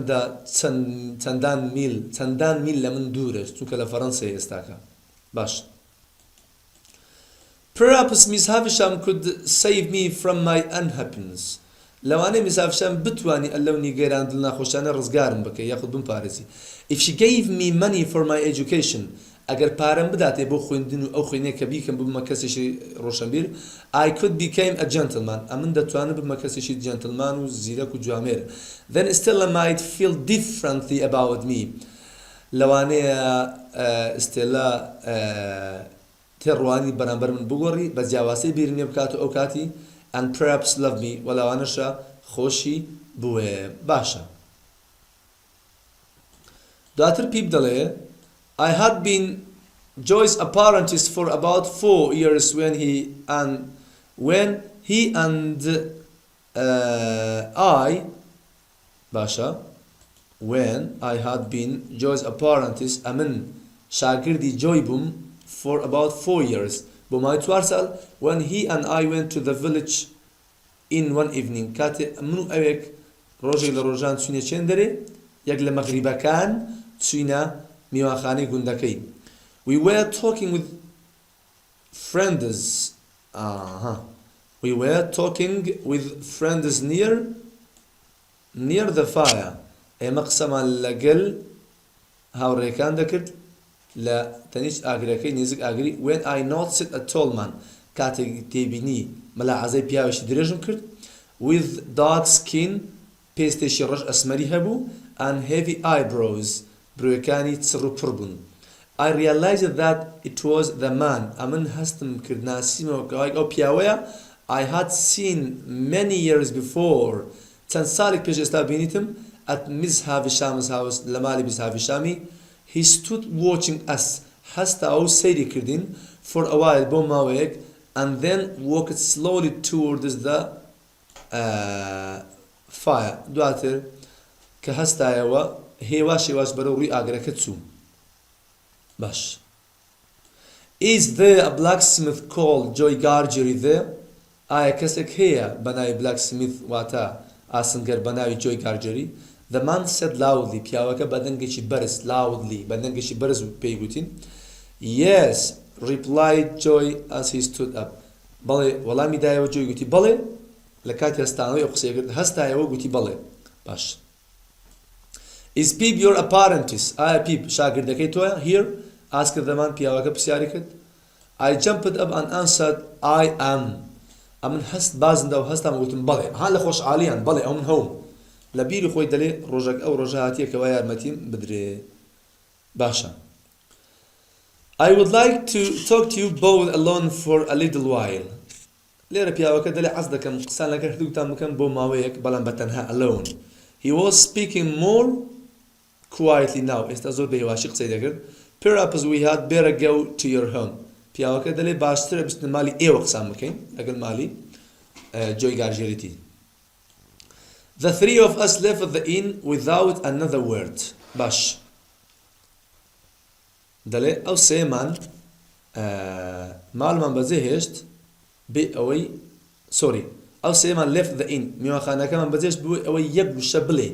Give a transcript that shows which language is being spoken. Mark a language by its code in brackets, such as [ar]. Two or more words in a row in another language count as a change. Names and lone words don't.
[ckb] چەندان میل لە من دوورە چونکە لە فەڕەنسای ئێستاکە باش [en] perhaps Miss Havisham could save me from my unhappiness [ckb] لەوانەیە Miss Havisham بتوانی ئەلەو نیگەران دڵ ناخۆشانە ڕزگارم بکە یاخود بمپارێزی [en] if she gave me money for my education [ckb] ئەگەر پارەم بداتێ بۆ خوێندن و ئەو خوێنەیە کە بیکەم ببمە کەسێکی ڕۆشنبیر [en] I could become a gentleman [ckb] ئەمن دەتوانم ببمە کەسێکی جەنتلمان و زیرەک و جوامێر [en] then Stella might feel differently about me [ckb] لەوانەیە ئستێلا تێڕوانی بەرامبەر من بگۆڕی بە جیاوازی بیرنێ بکات و ئەو کاتی [en] and perhaps love me [ckb] و لەوانەشە خۆشی بوێ باشە دواتر پیپ دەڵێ [en] I had been Joy's apprentice for about 4 years when he and I [ckb] باشا [en] when I had been Joy's apprentice [ckb] ئەمن شاگردی جۆی بووم [en] for about 4 years [ckb] بۆ مای 4 ساڵ [en] when he and I went to the village in one evening [ckb] کاتێ من و ئەوێک ڕۆژێک لە ڕۆژان چوینە چێن دەرێ یەک لە مەغریبەکان چوینە میوانخانەی گوندەکەی [en] we were talking with friends near the fire [ckb] ئێمە قسەمان لەگەل هاوڕێکان دەکرد لە تەنیشت ئاگرەکەی نزیک ئاگری [en] when I noticed a tall man [ckb] کاتێک تێبینی مەلاحەزەی پیاوێکی درێژم کرد [en] with dark skin [ckb] پێستێکی ڕەش ئەسمەری هەبوو [en] and heavy eyebrows [ckb] برۆیەکانی چڕ و پڕ بوون [en] I realized that it was the man [ckb] ئەمن هەستم کرد ناسیمەوە کە ئەو پیاوەیە [en] I had seen many years before [ckb] چەند ساڵێک پێش ئێستا بینیتم [en] at Miss Havisham's house [ckb] لە ماڵی Miss Havishami [en] he stood watching us [ckb] هەستا ئەو سەیری کردین [en] for a while [ckb] بۆ ماوەیەک [en] and then walked slowly towards the [ckb] fire دواتر کە هەستایەوە هێواش بەرەو ڕووی ئاگرەکە چوو باش [en] is there a blacksmith called Joy Gargery there [ckb] ئایا کەسێک هەیە بە ناوی blacksmith واتە ئاسنگەر بە ناوی Joy Gargery [en] the man said loudly [ckb] پیاوەکە بە دەنگێکی بەرز loudly بە دەنگێکی بەرز پێی گوتین [en] yes replied Joy as he stood up [ckb] بەڵێ وەڵامی دایەوە Joy گوتی بەڵێ لە کاتی هەستانەوەی ئەو قسەیە کرد هەستایەوە گوتی بەڵێ باش [en] is Pip your apprentice [ckb] ئایا Pip شاگردەکەی تۆیە [en] here asked the man [ckb] پیاوەکە پرسیاری کرد [en] I jumped up and answered I am [ckb] ئەمن هەست بازندا و هەستام گوتم بەڵێ ها لە خۆشحاڵیان بەڵێ ئەو من هەوم لە بیری خۆی دەڵێ ڕۆژێک ئەو ڕۆژە هاتیە کەوا یارمەتیم بدرێ باشە [en] I would like to talk to you both alone for a little while [ckb] لێرە پیاوەکە دەڵێ حەز دەکەم قسان لەگەڵ هەردووکتان بکەم بۆ ماوەیەک بەڵام بەتەنها alone [en] he was speaking more quietly now [ckb] ئێستا زۆر بەهێواشی قسەی دەکرد [en] perhaps we had better go to your home [ckb] پیاوەکە دەڵێ باشترە بچنە مالی ئێوە قسان بکەین لەگەڵ مالی Joy Gargery [en] the three of us left the inn without another word [ckb] باش دەڵێ ئەو سێمان ماڵمان بەجێ هێشت بێ ئەوەی ئەو سێمان [en] left the inn [ckb] میوانخانەکەمان بەجێشت بوو ئەوەی یەک وشە بڵێن